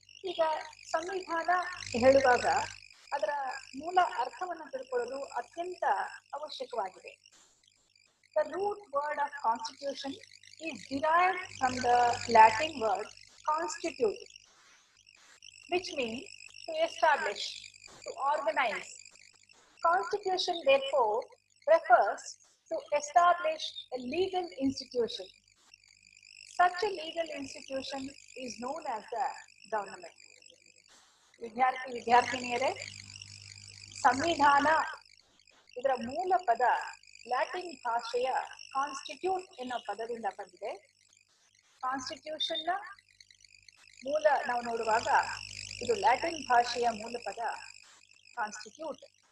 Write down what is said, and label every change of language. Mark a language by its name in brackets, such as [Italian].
[Kannada] ಈಗ ಸಂವಿಧಾನ ಹೇಳುವಾಗ ಅದರ ಮೂಲ ಅರ್ಥವನ್ನು ತಿಳ್ಕೊಳ್ಳೋದು ಅತ್ಯಂತ ಅವಶ್ಯಕವಾಗಿದೆ. [English] The root word of constitution is derived from the Latin word constitute, which means to establish, to organize. Constitution therefore refers to establish a legal institution. Such a legal institution is known as the government. [Kannada] ವಿದ್ಯಾರ್ಥಿನಿಯರೇ, ಸಂವಿಧಾನ ಇದರ ಮೂಲ ಪದ Latin ಭಾಷೆಯ constitute ಎನ್ನುವ ಪದದಿಂದ ಬಂದಿದೆ. ಕಾನ್ಸ್ಟಿಟ್ಯೂಷನ್ನ ಮೂಲ ನಾವು ನೋಡುವಾಗ ಇದು ಲ್ಯಾಟಿನ್ ಭಾಷೆಯ ಮೂಲ ಪದ ಕಾನ್ಸ್ಟಿಟ್ಯೂಟ್.